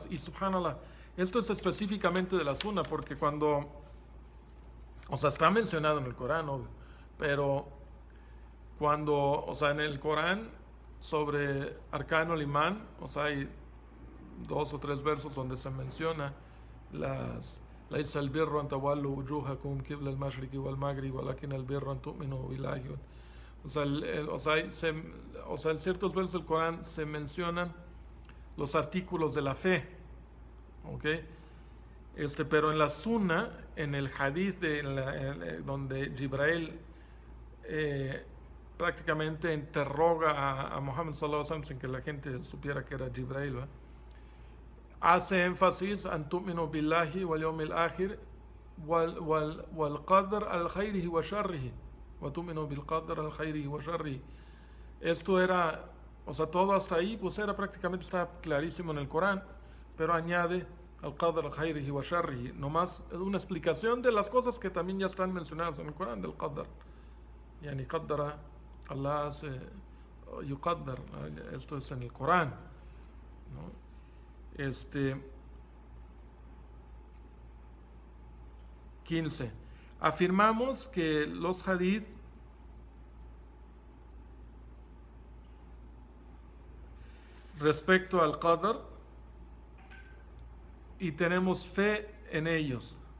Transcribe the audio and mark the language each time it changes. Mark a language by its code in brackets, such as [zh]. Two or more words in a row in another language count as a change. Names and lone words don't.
[es] Y subhanallah, esto es específicamente de la sunna, porque cuando, o sea, está mencionado en el Corán, obvio, pero cuando, o sea, en el Corán sobre Arcano al Imán, o sea, hay 2 o 3 versos donde se menciona las [ar] ليس البر أن تولوا وجوهكم قبل المشرق والمغرب ولكن البر أن تؤمنوا بالله. [es] O sea, en ciertos versos del Corán se mencionan los artículos de la fe, ¿ok? Pero en la Sunna, en el hadith donde Jibrail prácticamente interroga a Muhammad [ar] صلى الله عليه وسلم [es] sin que la gente supiera que era Jibrail, ¿verdad? Hace énfasis en [ar] تؤمن بالله واليوم الآخر والقدر خيره وشره وتؤمن بالقدر خيره وشره wa tu'minu bil qadr al khairihi wa sharrihi. [es] Esto era, o sea, todo hasta ahí pues era prácticamente, está clarísimo en el Corán, pero añade [ar] القدر خيره وشره, [es] nomás una explicación de las cosas que también ya están mencionadas en el Corán del qadr. [ar] يعني قدر، الله يقدر, [es] esto es en el Corán, ¿no? 15. Afirmamos que los hadith respecto al qadar y tenemos fe en ellos.